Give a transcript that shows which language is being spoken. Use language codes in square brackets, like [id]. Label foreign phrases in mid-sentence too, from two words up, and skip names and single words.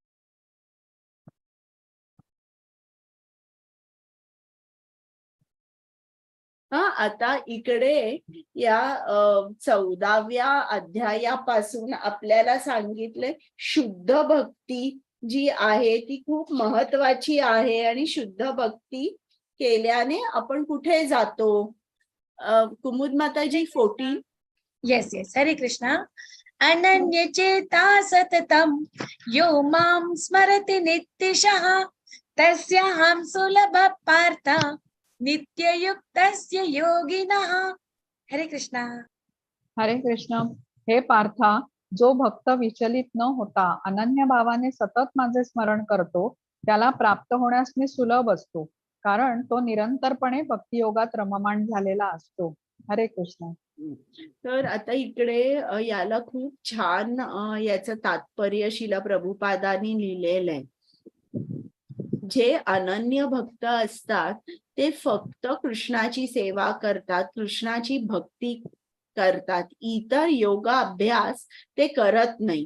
[mr] आता इकडे या 14व्या अध्यायापासून आपल्याला सांगितले शुद्ध भक्ती जी आहे ती खूप महत्वाची आहे आणि शुद्ध भक्ती केल्याने आपण कुठे जातो? कुमुद माताजी 14. [en] yes yes, [mr] हरे कृष्ण. [sa] अनन्य चेता सततम यो माम स्मरति नित्यशः तस्याहं सुलभ पार्थ नित्ययुक्तस्य योगिनः. [mr] हरे कृष्ण. हरे कृष्ण. हे पार्था, जो भक्त विचलित न होता अनन्य भावाने सतत माझे स्मरण करतो त्याला प्राप्त होण्यास मी सुलभ असतो, कारण तो निरंतरपणे भक्तियोगात रममाण झालेला असतो. हरे कृष्ण. तर आता इकडे याला खूप छान याचं तात्पर्य शिला प्रभुपादांनी लिहिलेलं आहे. जे अनन्य भक्त असतात ते फक्त कृष्णाची सेवा करतात, कृष्णाची भक्ती करतात, इतर योगा अभ्यास ते करत नाही.